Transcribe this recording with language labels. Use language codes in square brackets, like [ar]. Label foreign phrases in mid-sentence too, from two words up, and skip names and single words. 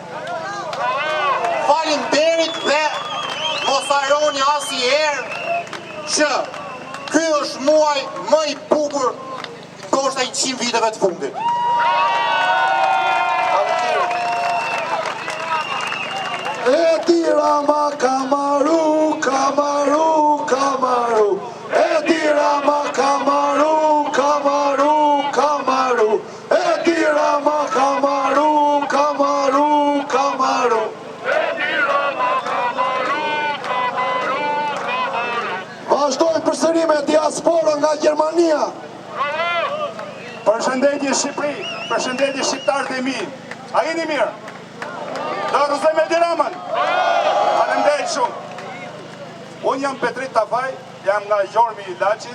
[sq] Faleminderit dhe mos harroni asnjëherë që ky është muaj më I bukur ndoshta 100 viteve të fundit. Edi Rama Kamaru, Kamaru, Kamaru. Edi Rama Kamaru, Kamaru, Kamaru. Edi Rama Kamaru, Kamaru, Kamaru. Edi Rama Kamaru, Kamaru, Kamaru. Vazhdoj përsëri me diaspora nga Gjermania. Përshëndetje Shqipëri, përshëndetje shqiptarët e mi. A jeni mirë? Do rrëzoj me Edi Ramën? Faleminderit shumë. Unë jam Petrit Tafaj, jam nga Gjormi I Laçit.